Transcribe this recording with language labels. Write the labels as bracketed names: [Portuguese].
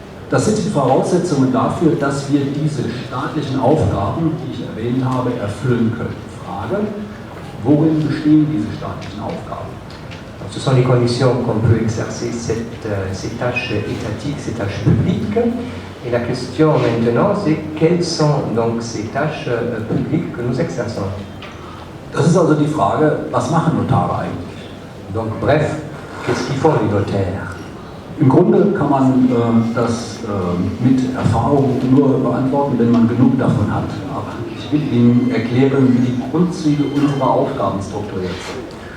[German] Das sind die Voraussetzungen dafür, dass wir diese staatlichen Aufgaben, die ich erwähnt habe, erfüllen können. Frage, worin bestehen diese staatlichen Aufgaben? [French] Ce sont les conditions qu'on peut exercer ces tâches étatiques, ces tâches publiques. Et la question maintenant, c'est quelles sont donc ces tâches publiques que nous exerçons. [German] Das ist also die Frage, was machen Notare eigentlich? [French] Donc bref, qu'est-ce qu'ils font les notaires? [German] Im Grunde kann man das mit Erfahrung nur beantworten, wenn man genug davon hat. Aber ich will Ihnen erklären, wie die Grundzüge unserer Aufgaben strukturiert sind.